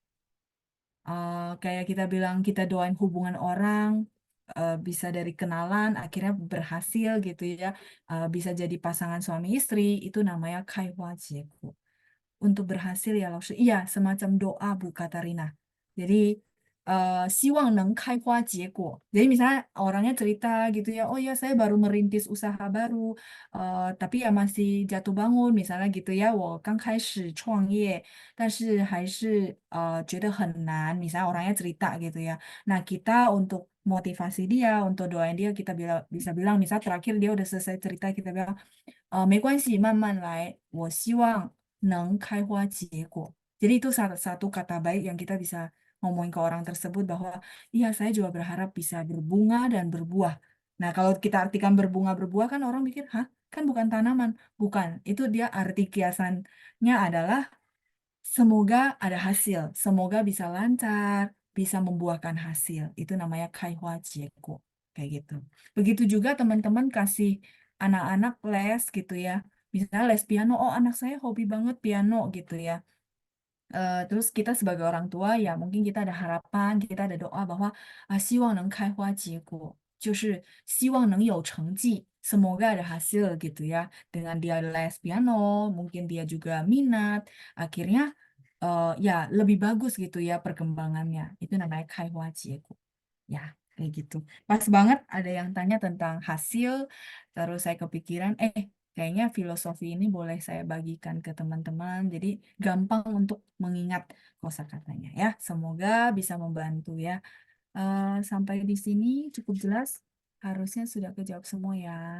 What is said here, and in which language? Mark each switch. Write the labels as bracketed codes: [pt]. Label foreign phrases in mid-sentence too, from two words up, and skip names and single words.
[id] Kayak kita bilang kita doain hubungan orang bisa dari kenalan akhirnya berhasil gitu ya. Bisa jadi pasangan suami istri itu namanya [zh] 开花结果. [id] Untuk berhasil ya langsung iya semacam doa Bu Katarina. [zh] Jadi 希望能开花结果. [id] Jadi misalnya orangnya cerita gitu ya, oh ya saya baru merintis usaha baru, tapi ya masih jatuh bangun misalnya gitu ya, [zh] 我刚开始创业，但是还是觉得很难. [id] Misalnya orangnya cerita gitu ya. Nah kita untuk motivasi dia, untuk doain dia kita bisa bilang, misal terakhir dia udah selesai cerita kita bilang [zh] 没关系，慢慢来，我希望能开花结果. [id] Jadi itu satu kata baik yang kita bisa ngomongin ke orang tersebut bahwa iya saya juga berharap bisa berbunga dan berbuah. Nah kalau kita artikan berbunga berbuah kan orang mikir, hah kan bukan tanaman. Bukan, itu dia arti kiasannya adalah semoga ada hasil, semoga bisa lancar, bisa membuahkan hasil. Itu namanya [zh] 开花结果. [id] Kayak gitu. Begitu juga teman-teman kasih anak-anak les gitu ya. Misalnya les piano, oh anak saya hobi banget piano gitu ya. Terus kita sebagai orang tua ya mungkin kita ada harapan, kita ada doa bahwa [zh] 希望能开花结果，就是希望能有成绩, [id] semoga ada hasil gitu ya. Dengan dia les piano, mungkin dia juga minat, akhirnya ya lebih bagus gitu ya perkembangannya. Itu namanya [zh] 开花结果. [id] Ya, kayak gitu. Pas banget ada yang tanya tentang hasil, terus saya kepikiran, kayaknya filosofi ini boleh saya bagikan ke teman-teman, jadi gampang untuk mengingat kosakatanya ya. Semoga bisa membantu ya. Sampai di sini cukup jelas, harusnya sudah kejawab semua ya.